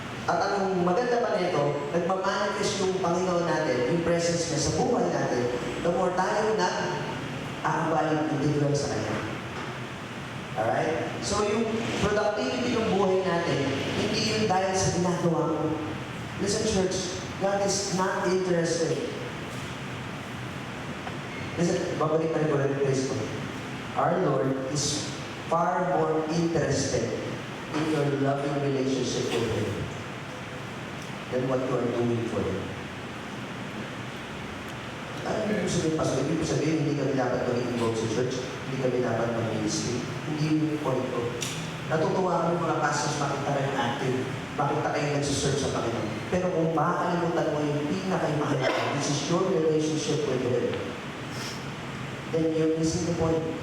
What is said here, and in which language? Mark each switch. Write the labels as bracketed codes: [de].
[tl] At ang maganda pa nito, nagmamanifest yung Panginoon natin, yung presence niya sa buhay natin, the more tayo na aambaling individual sa Kanya. Alright? So yung productivity ng buhay natin, hindi yun dahil sa ginagawa mo. [en] Listen church, God is not interested. Listen, [tl] babalik na rin ko rin place ko. [en] Our Lord is far more interested in your loving relationship with Him than what you are doing for Him. [tl] Ano yung sabihin, Pastor? Ibig sabihin, hindi kami dapat mag-involve sa church, hindi kami dapat mag-ministry. Hindi yung point ko. Natutuwa ko yung mga pastors, makita kayong active, makita kayong nagsisearch sa Panginoon. Pero kung makakalimutan mo yung pinaka-mahalaga, [en] this is your relationship with Him, then you're missing the point.